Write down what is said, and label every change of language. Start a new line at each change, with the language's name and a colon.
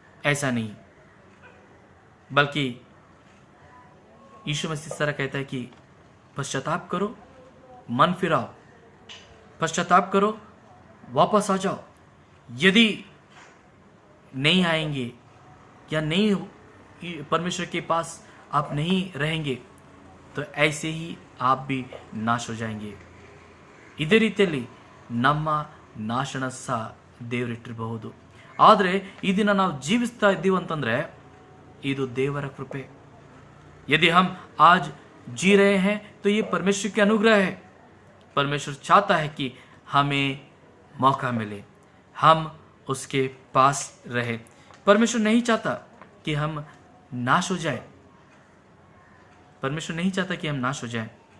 Hindi: ऐसा नहीं, बल्कि यीशु मसीह इस तरह कहता है कि पश्चाताप करो, मन फिराओ, पश्चाताप करो, वापस आ जाओ। यदि नहीं आएंगे या नहीं परमेश्वर के पास आप नहीं रहेंगे तो ऐसे ही आप भी नाश हो जाएंगे।
Kannada: ಇದೇ ರೀತಿಯಲ್ಲಿ ನಮ್ಮ ನಾಶನ ಸಹ ದೇವರಿಟ್ಟಿರಬಹುದು। ಆದರೆ ಈ ದಿನ ನಾವು ಜೀವಿಸ್ತಾ ಇದ್ದೀವಿ ಅಂತಂದರೆ ಇದು ದೇವರ ಕೃಪೆ.
Hindi: यदि हम आज जी रहे हैं तो ये परमेश्वर के अनुग्रह है. परमेश्वर चाहता है कि हमें मौका मिले, हम उसके पास रहे. परमेश्वर नहीं चाहता कि हम नाश हो जाए. परमेश्वर नहीं चाहता कि हम नाश हो जाए.